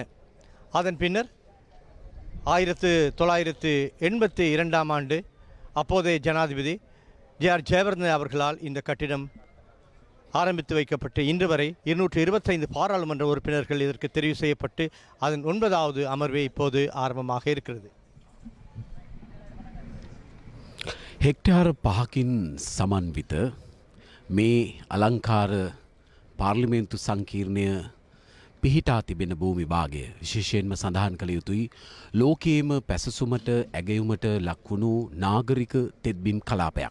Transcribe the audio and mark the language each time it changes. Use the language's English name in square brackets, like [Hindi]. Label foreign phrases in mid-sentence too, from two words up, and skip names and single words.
[Tamil] அதன் பின்னர் 1982 ஆண்டு அப்போதைய ஜனாதிபதி ஜே.ஆர். ஜெயவர்தன அவர்களால் இந்த கட்டிடம் ஆரம்பித்து வைக்கப்பட்டு இன்று வரை 225 பாராளுமன்ற உறுப்பினர்கள் இதற்கு தெரிவு செய்யப்பட்டு அதன் 9வது அமர்வே இப்போது ஆரம்பமாக இருக்கிறது. [Sinhala] හෙක්ටාර පහකින් සමන්විත මේ අලංකාර පාර්ලිමේන්තු සංකීර්ණය පිහිටා තිබෙන භූමි භාගය විශේෂයෙන්ම සඳහන් කළ යුතුයි ලෝකයේම පැසසුමට ඇගයුමට ලක්වුණු නාගරික තෙත්බිම් කලාපයක්.